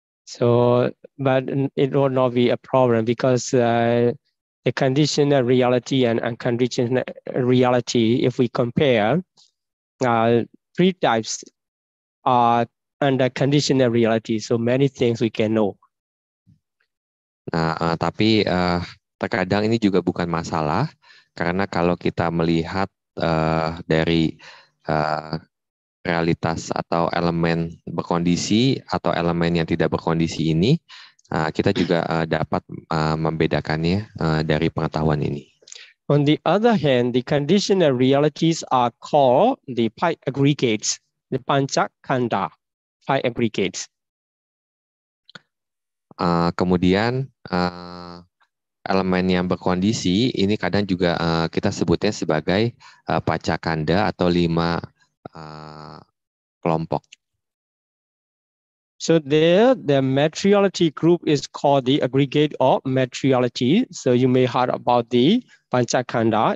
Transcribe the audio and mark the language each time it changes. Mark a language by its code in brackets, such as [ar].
[en] So, but it will not be a problem, because the conditional reality and unconditional reality, if we compare, three types are under conditional reality. So many things we can know. [id] Nah, tapi terkadang ini juga bukan masalah, karena kalau kita melihat dari realitas atau elemen berkondisi atau elemen yang tidak berkondisi ini, kita juga dapat membedakannya dari pengetahuan ini. [en] On the other hand, the conditional realities are called the five aggregates, the panchakanda, five aggregates. [id] Kemudian elemen yang berkondisi ini kadang juga kita sebutnya sebagai panchakanda atau 5 kelompok. [en] So there, the materiality group is called the aggregate of materiality. So you may heard about the panchakanda.